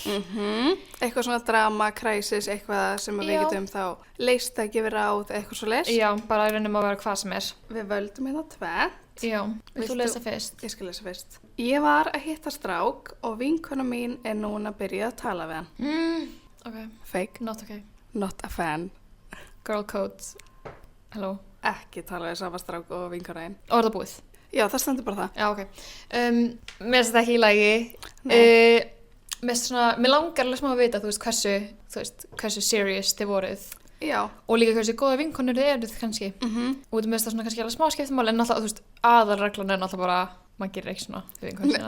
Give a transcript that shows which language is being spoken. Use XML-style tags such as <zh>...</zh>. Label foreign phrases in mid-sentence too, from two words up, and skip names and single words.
<is>Eitthvað svona</is> <en>drama, crisis,</en> <is>eitthvað sem við Já. getum þá leist að gefa ráð, eitthvað svo leist. Já, bara reynum að vera hvað sem er. Við völdum hérna tvennt. Já, vilt þú Viltu- lesa fyrst? Ég skal lesa fyrst. Ég var að hitta strák og vinkona mín er núna að byrja að tala við hann.</is> <en>Ok, Fake, not ok. not a fan. Girl code. Hello.</en> <is>Ekki tala við sama strák og vinkona einn. Og er það búið? Já, það stendur bara það. Já, ok. Mér finnst þetta ekki í lagi. Mér langar alveg smá að vita, þú veist, hversu serious þið voruð. Já. Og líka hversu góða vinkonur þið eruð kannski. Og þú veist það svona kannski alveg smá skiptumál, en náttúrulega, þú veist, aðalreglan er náttúrulega bara, maður gerir ekki svona við vinkonur sínar.</is>